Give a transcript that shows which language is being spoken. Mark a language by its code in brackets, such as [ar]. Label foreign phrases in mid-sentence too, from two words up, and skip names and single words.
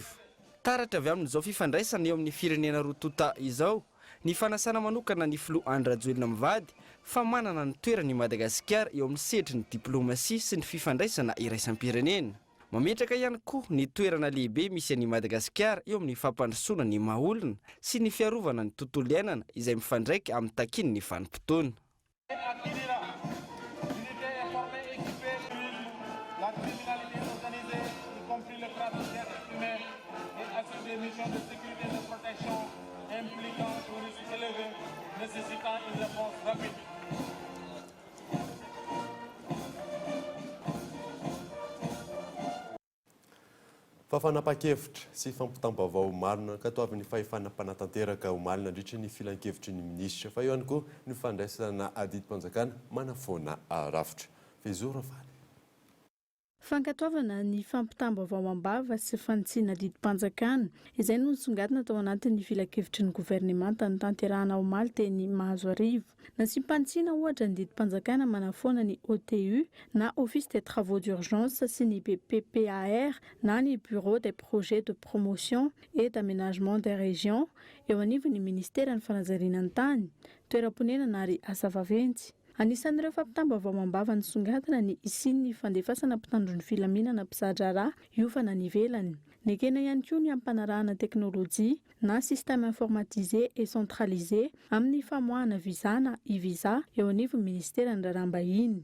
[mg] Taratra avy amin'izao fifandraisana eo amin'ny firenena Rotota izao, ny fanasana manokana ny filoha Andry Rajoelina mivady fa manana ny toerany Madagasikara eo amin'ny setry ny diplomasia sy ny fifandraisana iraisam-pirenena. Mametraka ihany koa ny toerana lehibe misy any Madagasikara eo amin'ny fampandrosoana ny maha-olona sy ny fiarovana ny tontolo iainana izay mifandraika amin'ny takiny ny vanim-potoana. [fr] La criminalité organisée, y compris le trafic d'êtres humains, et assurer des missions de sécurité et de protection impliquant un risque élevé, nécessitant une réponse rapide. [mg] Fafanapa-kevitra sy fampitam-baovao marina katoavin'ny fahefana-panatanteraka omalina andritra ny filan-kevitry ny minisitra fa eo ihany koa ny fandraisana adidi-mpanjakana manafoana rafitra. Fezora Valy. Fankatoavana ny fampitam-baovao am-bava sy fantsiana adidi-mpanjakana izay no nisongadina tao anatin'ny filan-kevitry ny governemanta ny tanterahana omaly teny Mahazoarivo. Nasimpantsiana ohatra ny adidi-mpanjakana manafoana ny OTU na Office des Travaux d'Urgence sy ny BPPAR na ny Bureau des Projets de Promotion et d'Aménagement des Régions eo anivon'ny Ministera ny Fanazariana ny Tany, toeram-ponenana ary asa vaventy. Anisan'ireo fampitam-baovao am-bava nisongadina ny isin'ny fandefasana mpitandron'ny filaminana mpizadrara hiofana ny ivelany. Nekena ihany koa ny ampanarahana teknôlôjia na [fr] système informatisé et centralisé [mg] amin'ny famoahana visa na e-visa eo anivon'ny Ministera ny raharaham-bahiny.